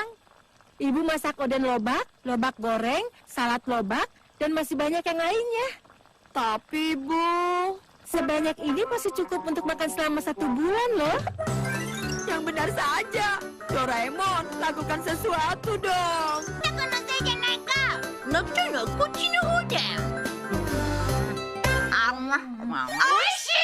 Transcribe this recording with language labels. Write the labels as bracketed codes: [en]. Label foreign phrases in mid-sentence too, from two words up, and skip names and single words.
[id] Ibu masak oden lobak, lobak goreng, salad lobak, dan masih banyak yang lainnya. Tapi, Bu, sebanyak ini masih cukup untuk makan selama 1 bulan loh. Yang benar saja. Doraemon, lakukan sesuatu dong. [ja] なかなかじゃないか。なったらこっちの方だ。おいし